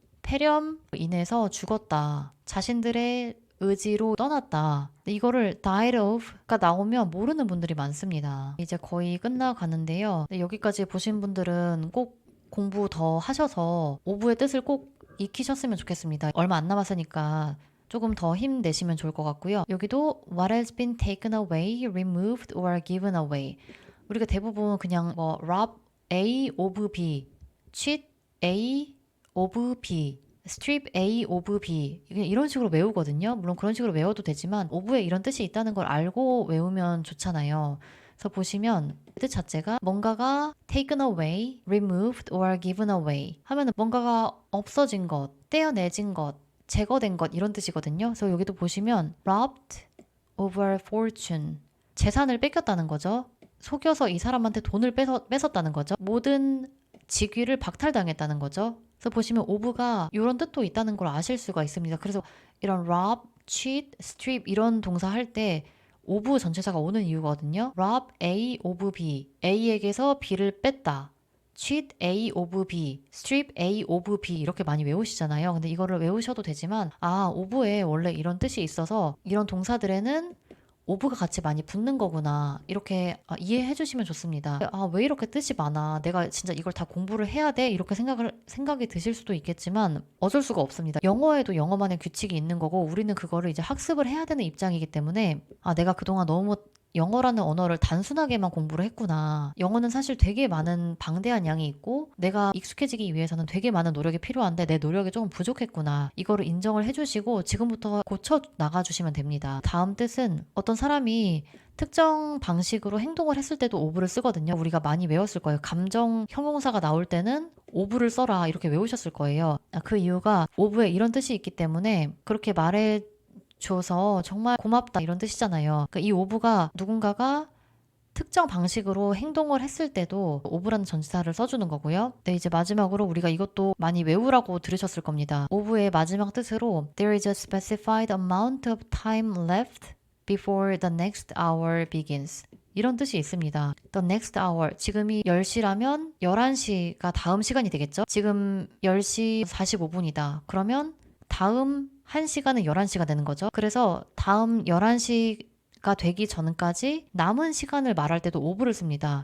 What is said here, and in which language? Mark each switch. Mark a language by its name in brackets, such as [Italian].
[Korean] 폐렴 인해서 죽었다. 자신들의 의지로 떠났다. 이거를 [English] died of [Korean] 가 나오면 모르는 분들이 많습니다. 이제 거의 끝나가는데요. 여기까지 보신 분들은 꼭 공부 더 하셔서 of의 뜻을 꼭 익히셨으면 좋겠습니다. 얼마 안 남았으니까 조금 더 힘내시면 좋을 것 같고요. 여기도 [English] what has been taken away, removed or given away. [Korean] 우리가 대부분 그냥 뭐 rob A of B, cheat A of B, strip A of B 이런 식으로 외우거든요. 물론 그런 식으로 외워도 되지만 of에 이런 뜻이 있다는 걸 알고 외우면 좋잖아요. 그래서 보시면 뜻 자체가 뭔가가 [English] taken away, removed or given away [Korean] 하면은 뭔가가 없어진 것, 떼어내진 것, 제거된 것 이런 뜻이거든요. 그래서 여기도 보시면 [English] robbed of a fortune [Korean] 재산을 뺏겼다는 거죠. 속여서 이 사람한테 돈을 뺏었다는 거죠. 모든 직위를 박탈당했다는 거죠. 그래서 보시면 of가 이런 뜻도 있다는 걸 아실 수가 있습니다. 그래서 이런 rob, cheat, strip 이런 동사 할 때 of 전체사가 오는 이유거든요. [English] rob A of B, [Korean] A에게서 B를 뺐다. [English] cheat A of B, strip A of B [Korean] 이렇게 많이 외우시잖아요. 근데 이거를 외우셔도 되지만 of에 원래 이런 뜻이 있어서 이런 동사들에는 of가 같이 많이 붙는 거구나 이렇게 이해해 주시면 좋습니다. 왜 이렇게 뜻이 많아? 내가 진짜 이걸 다 공부를 해야 돼? 이렇게 생각이 드실 수도 있겠지만 어쩔 수가 없습니다. 영어에도 영어만의 규칙이 있는 거고 우리는 그거를 이제 학습을 해야 되는 입장이기 때문에 내가 그동안 너무 영어라는 언어를 단순하게만 공부를 했구나. 영어는 사실 되게 많은 방대한 양이 있고 내가 익숙해지기 위해서는 되게 많은 노력이 필요한데 내 노력이 조금 부족했구나. 이거를 인정을 해주시고 지금부터 고쳐 나가주시면 됩니다. 다음 뜻은 어떤 사람이 특정 방식으로 행동을 했을 때도 of를 쓰거든요. 우리가 많이 외웠을 거예요. 감정 형용사가 나올 때는 of를 써라 이렇게 외우셨을 거예요. 그 이유가 of에 이런 뜻이 있기 때문에 그렇게 줘서 정말 고맙다 이런 뜻이잖아요. 그러니까 이 of가 누군가가 특정 방식으로 행동을 했을 때도 of라는 전치사를 써주는 거고요. 네, 이제 마지막으로 우리가 이것도 많이 외우라고 들으셨을 겁니다. of의 마지막 뜻으로 [English] There is a specified amount of time left before the next hour begins. [Korean] 이런 뜻이 있습니다. [English] The next hour, [Korean] 지금이 10시라면 11시가 다음 시간이 되겠죠? 지금 10시 45분이다. 그러면 다음 1시간은 11시가 되는 거죠. 그래서 다음 11시가 되기 전까지 남은 시간을 말할 때도 of를 씁니다.